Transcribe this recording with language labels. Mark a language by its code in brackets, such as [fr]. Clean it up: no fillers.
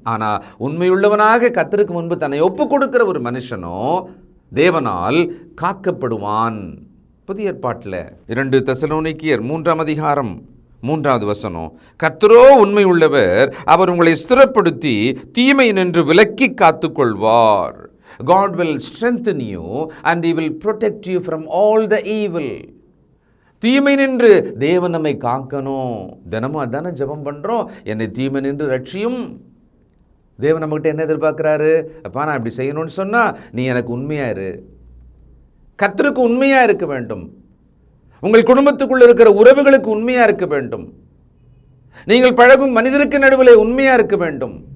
[ta] ஆனால் உண்மையுள்ளவனாக கர்த்தருக்கு முன்பு தன்னை ஒப்பு கொடுக்கிற ஒரு மனுஷனோ தேவனால் காக்கப்படுவான். புதிய ஏற்பாட்டில் 2 தெசலோனிக்கேயர் 3ஆம் அதிகாரம் 3வது வசனம், கர்த்தரோ உண்மை உள்ளவர், அவர் உங்களை ஸ்திரப்படுத்தி தீமை நின்று விலக்கி காத்துக்கொள்வார். [en] God will strengthen you and he will protect you from all the evil. [ta] தீமை நின்று தேவன் நம்மை காக்கணும். தினமும் அதானே ஜெபம் பண்ணுறோம், என்னை தீமை நின்று ரட்சியும். தேவன் நம்மகிட்ட என்ன எதிர்பார்க்குறாரு? அப்பா, நான் இப்படி செய்யணும்னு சொன்னால் நீ எனக்கு உண்மையாக இரு. கர்த்தருக்கு உண்மையாக இருக்க வேண்டும். உங்கள் குடும்பத்துக்குள்ள இருக்கிற உறவுகளுக்கு உண்மையாக இருக்க வேண்டும். நீங்கள் பழகும் மனிதருக்கு நடுவில் உண்மையாக இருக்க வேண்டும்.